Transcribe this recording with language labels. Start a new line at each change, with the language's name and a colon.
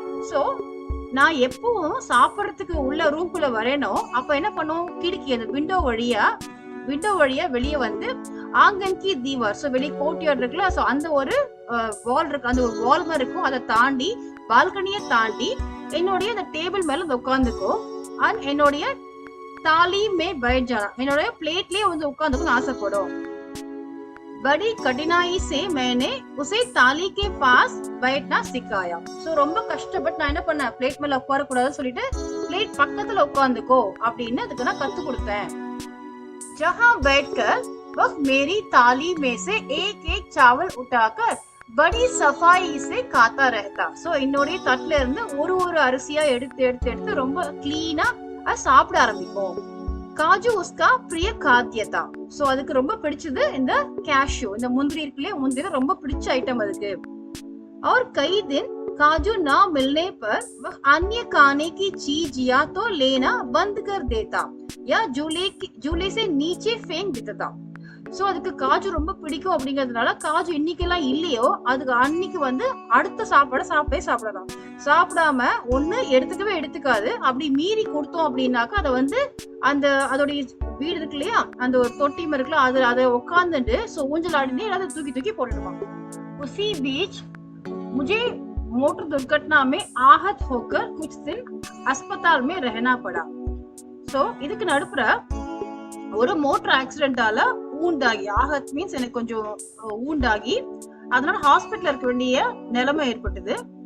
Tamil: So நான் எப்பவும் சாப்பிடறதுக்கு உள்ள ரூம்குள்ள வரேனோ அப்ப என்ன பண்ணும், கிடுக்கி அந்த விண்டோ வழியா வெளியே வந்து
Hindi: ஆங்கன் கி தீவார்,
Tamil: சோ வெளியே கோர்ட்யார்ட் இருக்குல்ல சோ அந்த ஒரு வால் இருக்கு, அந்த ஒரு வால் மாதிரி இருக்கும், அதை தாண்டி பால்கனியை தாண்டி என்னுடைய அந்த டேபிள் மேல உட்காந்துக்கோ. அண்ட் என்னுடைய
Hindi: தாலி மே பைட் ஜானா,
Tamil: என்னுடைய பிளேட்லயே வந்து உட்காந்துக்கணும் ஆசைப்படும்.
Hindi: बड़ी कठिनाई से मैंने उसे ताली के पास बैठना सिखाया.
Tamil: சோ ரொம்ப கஷ்டப்பட்டு நான் என்ன பண்ணேன், பிளேட் மேல உட்கார கூடாதுன்னு சொல்லிட்டு பிளேட் பக்கத்துல உட்கார்ந்துக்கோ அப்படின்னு அதுக்கு நான் கத்து கொடுத்தேன்.
Hindi: जहां बैठकर वह मेरी थाली में से एक चावल उठाकर बड़ी सफाई से खाता रहता.
Tamil: சோ என்னோட தட்டுல இருந்து ஒரு அரிசியா எடுத்து ரொம்ப கிளீனா சாப்பிட ஆரம்பிக்கும்.
Hindi: காஜு உஸ்கா பிரிய காத்தியதா,
Tamil: சோ அதுக்கு ரொம்ப பிடிச்சது இந்த கேஷ்யூ, இந்த முந்திரி இருக்குல்லையே, முந்திரி ரொம்ப பிடிச்ச ஐட்டம் அதுக்கு.
Hindi: और कई दिन काजू ना मिलने पर वह अन्य खाने की चीज या तो लेना बंद कर देता या झूले से नीचे फेंक देता.
Tamil: சோ அதுக்கு காஜு ரொம்ப பிடிக்கும் அப்படிங்கறதுனால காஜு இன்னைக்கெல்லாம் இல்லையோ அதுக்கு அன்னைக்கு வந்து அடுத்த சாப்பிடலாம். சாப்பிடாம ஒண்ணு எடுத்துக்காது. அப்படி மீறி கொடுத்தோம் அப்படின்னாக்கா அதை வந்து அந்த அதோடைய வீடு இருக்கு இல்லையா, அந்த ஒரு தொட்டி மாதிரி இருக்குல்ல அதை உட்காந்துட்டு சோ ஊஞ்சல் ஆடினே எல்லாத்தையும் தூக்கி போட்டுடுவாங்க.
Hindi: उसी बीच मुझे मोटर दुर्घटना में आहत होकर कुछ दिन अस्पताल में रहना पड़ा.
Tamil: சோ இதுக்கு நடுப்புற ஒரு மோட்டார் ஆக்சிடென்டால ஊண்டாகி, ஆகத் மீன்ஸ் எனக்கு கொஞ்சம் ஊண்டாகி அதனால ஹாஸ்பிட்டல் இருக்க வேண்டிய நிலைமை ஏற்பட்டது.